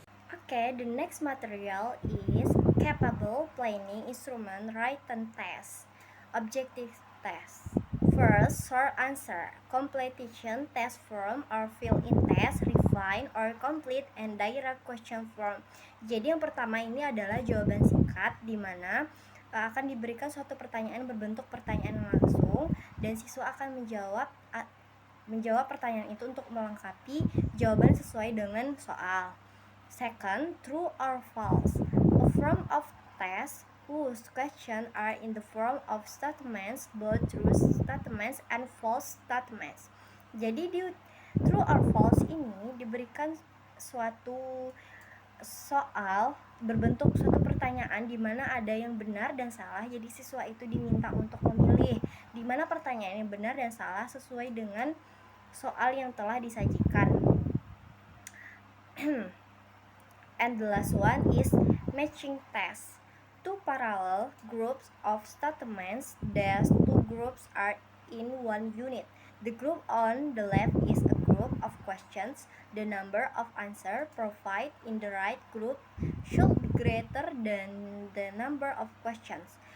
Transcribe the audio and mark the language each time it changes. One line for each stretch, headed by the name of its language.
English: Okay, the next material is capable planning instrument written test, objective test. First, short answer, completion test form or fill in test, refine or complete and direct question form.
Indonesian: Jadi yang pertama ini adalah jawaban singkat di mana akan diberikan suatu pertanyaan berbentuk pertanyaan langsung dan siswa akan menjawab pertanyaan itu untuk melengkapi jawaban sesuai dengan soal.
English: Second, true or false. A form of test whose questions are in the form of statements, both true statements and false statements.
Indonesian: Jadi di true or false ini diberikan suatu soal berbentuk suatu pertanyaan di mana ada yang benar dan salah. Jadi siswa itu diminta untuk memilih di mana pertanyaan yang benar dan salah sesuai dengan soal yang telah disajikan.
English: And the last one is matching test. Two parallel groups of statements, thus two groups are in one unit. The group on the left is a group of questions. The number of answers provided in the right group should be greater than the number of questions.